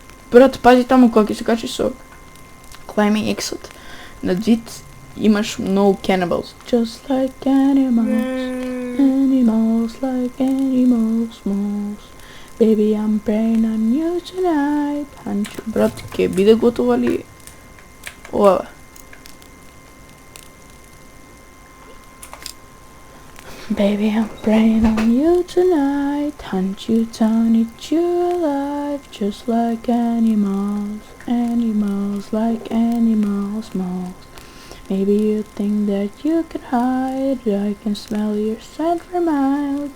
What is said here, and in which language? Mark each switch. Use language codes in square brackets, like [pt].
[mk] Брат, пази таму кога ќе се качи со Climbing Exit. На вид имаш многу cannibals. [en] Just like animals like animals. Baby, I'm praying on you tonight. [mk] Ханчо, брат, ќе биде готова ли ова? [en] Baby, I'm praying on you tonight. Hunt you down, eat you alive. Just like animals, like animals, moles. Maybe you think that you can hide. I can smell your scent for miles.